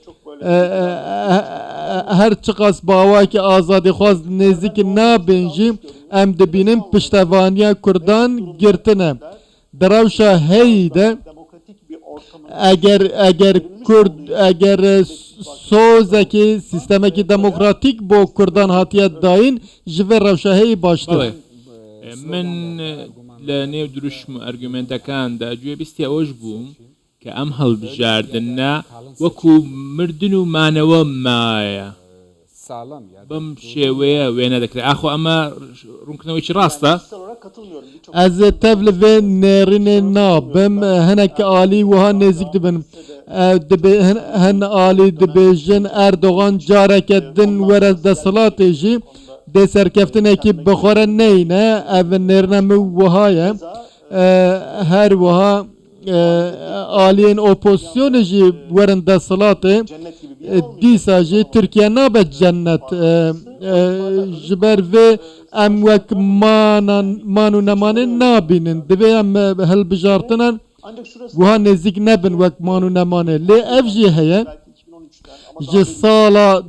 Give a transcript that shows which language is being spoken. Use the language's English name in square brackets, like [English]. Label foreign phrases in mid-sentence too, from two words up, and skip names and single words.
[Kurdish] her çiqas bawakî azadîxwaz nêzîkî nabin jî em dibînin piştevaniya Kurdan girtine di rewşa heyî de eğer Kurd eğer sozekî sistemekî demokratîk bo Kurdan hatiye dayîn ji vê rewşa heyî baştir [Central Kurdish] من لە نێو دروشم و ئەرگومنتەکاندا گوێبیستی ئەوەش بووم کە ئەم هەڵبژاردنە وەکو مردن و مانەوە مایە بەم شێوەیە وێنە دەکرێت ئاخۆ ئەمە ڕوونکردنەوەیکی ڕاستە [Kurdish] ez tev li vê nêrînê nabim hinek alî wiha nêzik dibin hin alî dibêjin Erdogan careke din were desilatê jî dê serkeftinekî bixwere neyne ev nêrîna min wiha ye her wiha aliyên opozisyonê jî werin desilatê dîsa jî Tirkiye nabe cennet ji ber vê em wek man û nemanê nabînin divê em hilbijartinan wiha nêzik nebin wek man û nemanê lê ev jî heye ji sala